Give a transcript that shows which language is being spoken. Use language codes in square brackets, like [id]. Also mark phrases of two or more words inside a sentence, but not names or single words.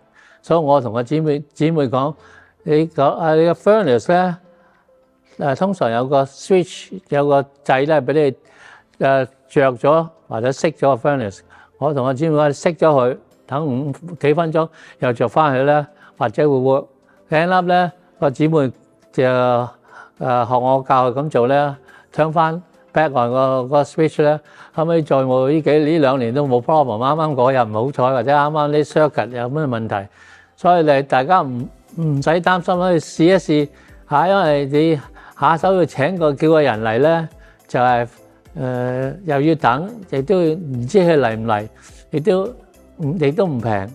[yue] 所以我同個姊妹講，你個 furnace 咧，通常有個 switch 有個掣咧，俾你着咗或者熄咗個 furnace。我同個姊妹講熄咗佢，等5幾分鐘又着翻去咧，或者會 work。 [en] end up [yue] 咧，個姊妹就學我教佢咁做咧，turn 翻 [en] back on [yue] 個 switch 咧，後尾再冇呢2年都冇 problem。啱啱嗰日唔好彩，或者啱啱啲 circuit 有咩問題。所以你大家唔使擔心，可以試一試嚇，因為你下手要叫個人嚟咧，就係又要等，亦都唔知佢嚟唔嚟，亦都唔平。